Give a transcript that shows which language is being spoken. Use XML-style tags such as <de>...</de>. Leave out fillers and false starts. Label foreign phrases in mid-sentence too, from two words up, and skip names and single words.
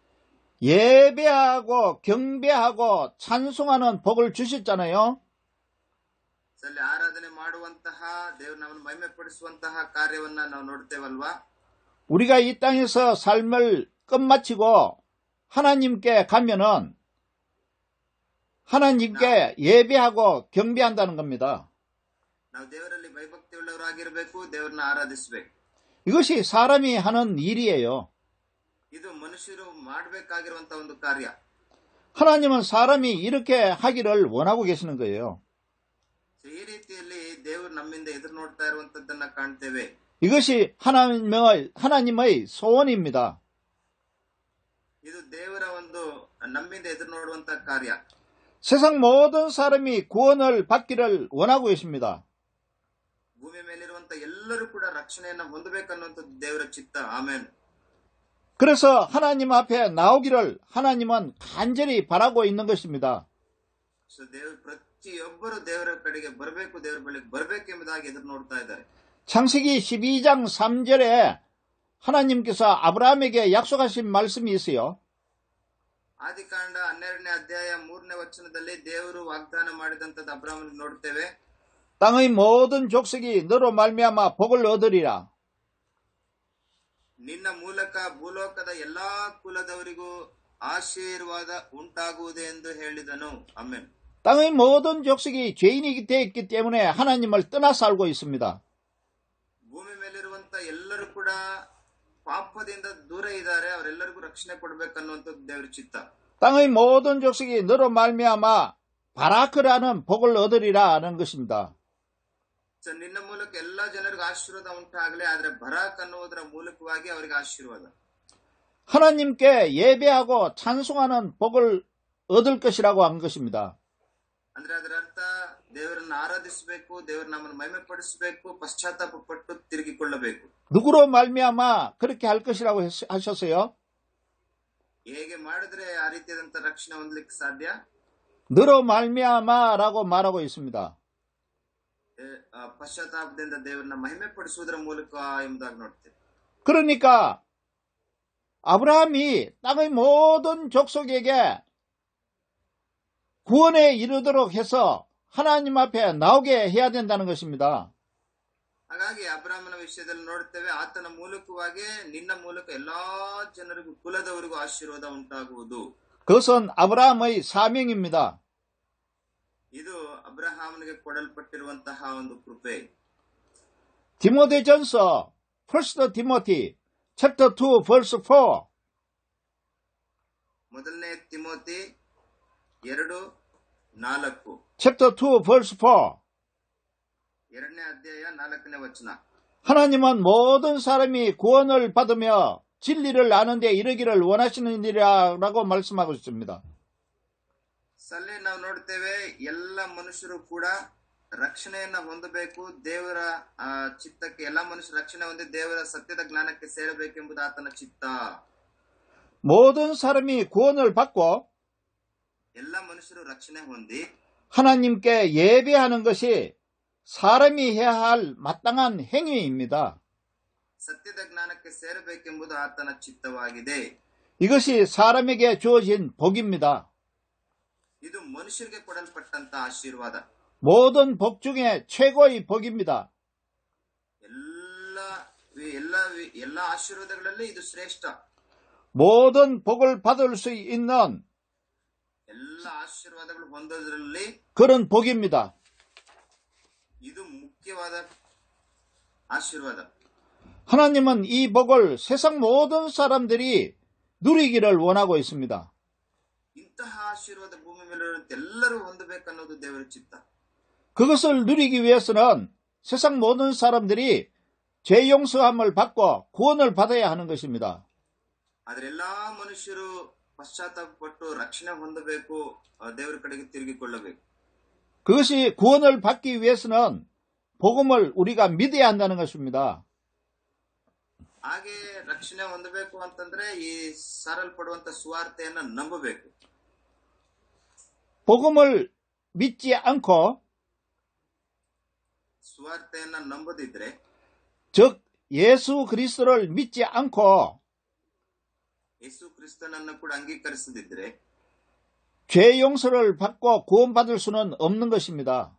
<ko>예배하고 경배하고 찬송하는 복을 주셨잖아요.</ko> <kn>ಅಲ್ಲಿ ಆರಾಧನೆ ಮಾಡುವಂತಹ, ದೇವರು ನಮ್ಮನ್ನು ಮಹಿಮೆ ಪಡಿಸುವಂತಹ ಕಾರ್ಯವನ್ನ ನಾವು ನೋಡ್ತೇವಲ್ವಾ.</kn> <ko>우리가 이 땅에서 삶을 끝마치고 하나님께 가면은 하나님께 예배하고 경배한다는 겁니다.</ko> <kn>ನಾವು ದೇವರಲ್ಲಿ ಭಯಭಕ್ತಿ ಉಳ್ಳವರಾಗಿರಬೇಕು, ದೇವರನ್ನ ಆರಾಧಿಸಬೇಕು.</kn> <ko>이것이 사람이 하는 일이에요.</ko> <kn>ಇದು ಮನುಷ್ಯರು ಮಾಡಬೇಕಾಗಿರುವಂತಹ ಒಂದು ಕಾರ್ಯ.</kn> <ko>하나님은 사람이 이렇게 하기를 원하고 계시는 거예요.</ko> <kn>ಈ ರೀತಿಯಲ್ಲಿ ದೇವರು ನಮ್ಮಿಂದ ಎದುರು ನೋಡ್ತಾ ಇರುವಂತದ್ದನ್ನ ಕಾಣ್ತೇವೆ.</kn> <ko>이것이 하나님의 소원입니다.</ko> <kn>ಇದು ದೇವರ ಒಂದು ನಮ್ಮಿಂದ ಎದುರು ನೋಡುವಂತಹ ಕಾರ್ಯ.</kn> <ko>세상 모든 사람이 구원을 받기를 원하고 계십니다.</ko> <kn>ಭೂಮಿ ಮೇಲಿರುವಂತ ಎಲ್ಲರೂ ಕೂಡ ರಕ್ಷಣೆಯನ್ನ ಹೊಂದಬೇಕನ್ನುವಂಥದ್ದು ದೇವರ ಚಿತ್ತ. ಆಮೇನ್.</kn> <ko>그래서 하나님 앞에 나오기를 하나님은 간절히 바라고 있는 것입니다.</ko> <kn>ಸೊ ದೇವರು ಪ್ರತಿಯೊಬ್ಬರು ದೇವರ ಕಡೆಗೆ ಬರಬೇಕು, ದೇವರ ಬಳಿಗೆ ಬರಬೇಕೆಂಬುದಾಗಿ ಎದುರು ನೋಡ್ತಾ ಇದ್ದಾರೆ.</kn> <ko>창세기 12장 3절에 하나님께서 아브라함에게 약속하신 말씀이 있어요.</ko> <kn>ಆದಿಕಾಂಡ 12ನೇ ಅಧ್ಯಾಯ 3ನೇ ವಚನದಲ್ಲಿ ದೇವರು ವಾಗ್ದಾನ ಮಾಡಿದಂತದ್ದು ಅಬ್ರಾಮನಿಗೆ ನೋಡ್ತೇವೆ.</kn> <ko>땅의 모든 족속이 너로 말미암아 복을 얻으리라.</ko> <kn>ನಿನ್ನ ಮೂಲಕ ಭೂಲೋಕದ ಎಲ್ಲಾ ಕುಲದವರಿಗೂ ಆಶೀರ್ವಾದ ಉಂಟಾಗುವುದು ಎಂದು ಹೇಳಿದನು. ಆಮೆನ್.</kn> <ko>땅의 모든 족속이 죄인이 되었기 때문에 하나님을 떠나 살고 있습니다.</ko> <kn>ಭೂಮಿ ಮೇಲಿರುವಂತ ಎಲ್ಲರೂ ಕೂಡ ಪಾಪದಿಂದ ದೂರ ಇದ್ದಾರೆ, ಅವರೆಲ್ಲರಿಗೂ ರಕ್ಷಣೆ ಕೊಡಬೇಕನ್ನುವಂಥದ್ದು ದೇವರ ಚಿತ್ತ.</kn> <ko>땅의 모든 족속이 너로 말미암아 바라크라는 복을 얻으리라 하는 것입니다.</ko> <kn>ನಿನ್ನ ಮೂಲಕ ಎಲ್ಲಾ ಜನರಿಗೂ ಆಶೀರ್ವಾದ ಉಂಟಾಗಲಿ, ಆದ್ರೆ ಬರಾಕ್ ಅನ್ನುವುದರ ಮೂಲಕವಾಗಿ ಅವರಿಗೆ ಆಶೀರ್ವಾದ.</kn> <ko>하나님께 예배하고 찬송하는 복을 얻을 것이라고 한 것입니다.</ko> <kn>ಅಂದ್ರೆ ಅದರ ಅರ್ಥ ದೇವರನ್ನು ಆರಾಧಿಸಬೇಕು, ದೇವರ ನಮ್ಮನ್ನು ಮಹಿಮೆ ಪಡಿಸಬೇಕು, ಪಶ್ಚಾತ್ತಾಪ ಪಟ್ಟು ತಿರುಗಿಕೊಳ್ಳಬೇಕು.</kn> <ko>누구로 말미암아 그렇게 할 것이라고 하셨어요?</ko> <kn>ಹೇಗೆ ಮಾಡಿದ್ರೆ ಆ ರೀತಿಯಾದಂತ ರಕ್ಷಣೆ ಹೊಂದಲಿಕ್ಕೆ ಸಾಧ್ಯ?</kn> <ko>너로 말미암아라고 말하고 있습니다.</ko> <kn>ಪಶ್ಚಾತ್ತಾಪದಿಂದ ದೇವರನ್ನ ಮಹಿಮೆ ಪಡಿಸುವುದರ ಮೂಲಕ ಎಂಬುದಾಗಿ ನೋಡ್ತೇವೆ.</kn> <ko>그러니까 아브라함이 땅의 모든 족속에게 구원에 이르도록 해서 하나님 앞에 나오게 해야 된다는 것입니다.</ko> <kn>ಹಾಗಾಗಿ ಅಬ್ರಾಮನ ವಿಷಯದಲ್ಲಿ ನೋಡ್ತೇವೆ, ಆತನ ಮೂಲಕವಾಗಿ ನಿನ್ನ ಮೂಲಕ ಎಲ್ಲಾ ಜನರಿಗೂ ಕುಲದವರಿಗೂ ಆಶೀರ್ವಾದ ಉಂಟಾಗುವುದು.</kn> <ko>그것은 아브라함의 사명입니다.</ko> <kn>ಇದು ಅಬ್ರಹಾಮನಿಗೆ ಕೊಡಲ್ಪಟ್ಟಿರುವಂತಹ ಒಂದು ಕೃಪೆ.</kn> <en>디모데전서 1 Timothy chapter 2 verse 4.</en> <kn>ಮೊದಲನೇ ತಿಮೋತಿ 2:4.</kn> <en>chapter 2 verse 4.</en> <kn>ಎರಡನೇ ಅಧ್ಯಾಯ 4ನೇ ವಚನ.</kn> <ko>하나님은 모든 사람이 구원을 받으며 진리를 아는 데 이르기를 원하시는 일이라고 말씀하고 있습니다.</ko> <kn>ಸಲ್ಲಿ ನಾವು ನೋಡ್ತೇವೆ, ಎಲ್ಲ ಮನುಷ್ಯರು ಕೂಡ ರಕ್ಷಣೆಯನ್ನ ಹೊಂದಬೇಕು. ದೇವರ ಚಿತ್ತಕ್ಕೆ ಎಲ್ಲ ಮನುಷ್ಯರು ರಕ್ಷಣೆ ಹೊಂದಿ ದೇವರ ಸತ್ಯದ ಜ್ಞಾನಕ್ಕೆ ಸೇರಬೇಕೆಂಬುದು ಆತನ ಚಿತ್ತ.</kn> <ko>모든 사람이 구원을 받고</ko> <kn>ಎಲ್ಲ ಮನುಷ್ಯರು ರಕ್ಷಣೆ ಹೊಂದಿ</kn> <ko>하나님께 예배하는 것이 사람이 해야 할 마땅한 행위입니다.</ko> <kn>ಸತ್ಯದ ಜ್ಞಾನಕ್ಕೆ ಸೇರಬೇಕೆಂಬುದು ಆತನ ಚಿತ್ತವಾಗಿದೆ.</kn> <ko>이것이 사람에게 주어진 복입니다.</ko> <kn>ಇದು ಮನುಷ್ಯರಿಗೆ ಕೊಡಲ್ಪಟ್ಟಂತ ಆಶೀರ್ವಾದ.</kn> <ko>모든 복 중에 최고의 복입니다.</ko> <kn>ಎಲ್ಲ ಆಶೀರ್ವಾದಗಳಲ್ಲಿ ಇದು ಶ್ರೇಷ್ಠ.</kn> <ko>모든 복을 받을 수 있는</ko> <kn>ಎಲ್ಲ ಆಶೀರ್ವಾದಗಳು ಹೊಂದೋದ್ರಲ್ಲಿ</kn> <ko>그런 복입니다.</ko> <kn>ಇದು ಮುಖ್ಯವಾದ ಆಶೀರ್ವಾದ.</kn> <ko>하나님은 이 복을 세상 모든 사람들이 누리기를 원하고 있습니다.</ko> <kn>ಇಂತಹ ಆಶೀರ್ವಾದ ಭೂಮಿ ಮೇಲೆ ಎಲ್ಲರೂ ಹೊಂದಬೇಕನ್ನೋದು ದೇವರ ಚಿತ್ತ.</kn> <ko>그것을 누리기 위해서는 세상 모든 사람들이 죄 용서함을 받고 구원을 받아야 하는 것입니다.</ko> <kn>ಆದ್ರೆ ಎಲ್ಲಾ ಮನುಷ್ಯರು ಪಶ್ಚಾತ್ತಾಪಪಟ್ಟು ರಕ್ಷಣೆ ಹೊಂದಬೇಕು, ದೇವರ ಕಡೆಗೆ ತಿರುಗಿಕೊಳ್ಳಬೇಕು.</kn> <ko>그것이 구원을 받기 위해서는 복음을 우리가 믿어야 한다는 것입니다.</ko> <kn>ಹಾಗೆ ರಕ್ಷಣೆ ಹೊಂದಬೇಕು ಅಂತಂದ್ರೆ ಈ ಸಾರಲ್ಪಡುವಂತ ಸುವಾರ್ತೆಯನ್ನ ನಂಬಬೇಕು.</kn> <ko>복음을 믿지 않고</ko> <kn>ಸುವಾರ್ತೆಯನ್ನ ನಂಬದಿದ್ರೆ,</kn> <ko>즉 예수 그리스도를 믿지 않고</ko> <kn>ಯೇಸು ಕ್ರಿಸ್ತನನ್ನು ಕೂಡ ಅಂಗೀಕರಿಸದಿದ್ರೆ</kn> <ko>죄 용서를 받고 구원받을 수는 없는 것입니다.</ko>